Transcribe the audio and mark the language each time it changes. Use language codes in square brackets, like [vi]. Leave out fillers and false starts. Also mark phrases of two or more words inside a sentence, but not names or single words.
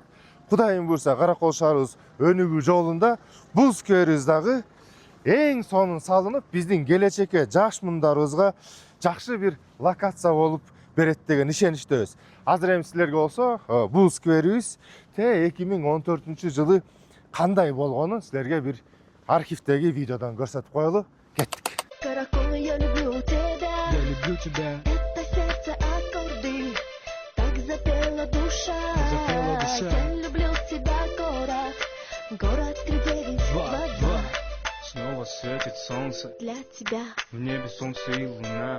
[ky] Кудайым буйрса, Каракол шаарыбыз өнүгүү жолунда бул скверибиз дагы эң сонун салынып, биздин келечекке жаш муундарыбызга жакшы бир локация болуп берет деген ишеничтебиз. Азыр эми силерге болсо бул скверибиз 2014 жылы кандай болгонун силерге бир архивдеги видеодон көрсөтүп коелу. Кеттик. [ru] Каракол, я люблю тебя. Я люблю тебя. Это сердце аккорды, так запела душа. Запела душа. Я люблю тебя, город, город 3922. Снова светит солнце. Для тебя, В небе солнце и луна.